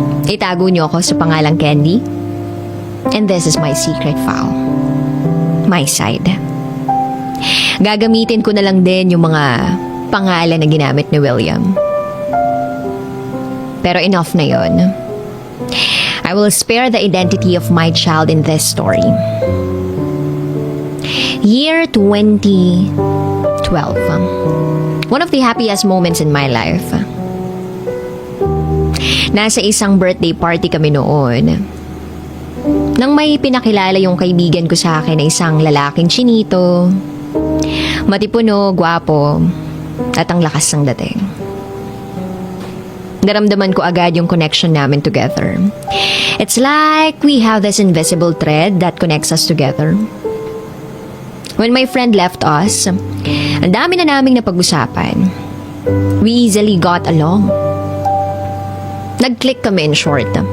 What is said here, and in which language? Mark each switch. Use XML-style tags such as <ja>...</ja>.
<tl>Itago niyo ako sa pangalang Candy.</tl> <en>And this is my secret file. My side.</en> <tl>Gagamitin ko na lang din yung mga pangalan na ginamit ni William. Pero enough na yon.</tl> <en>I will spare the identity of my child in this story. Year 2012. One of the happiest moments in my life.</en> <tl>Nasa isang birthday party kami noon. Nang may pinakilala yung kaibigan ko sa akin na isang lalaking chinito, matipuno, gwapo, at ang lakas ng dating. Naramdaman ko agad yung connection namin together.</tl> <en>It's like we have this invisible thread that connects us together. When my friend left us,</en> <tl>ang dami na naming napag-usapan.</tl> <en>We easily got along.</en> <tl>Nag-click kami</tl> <en>in short.</en>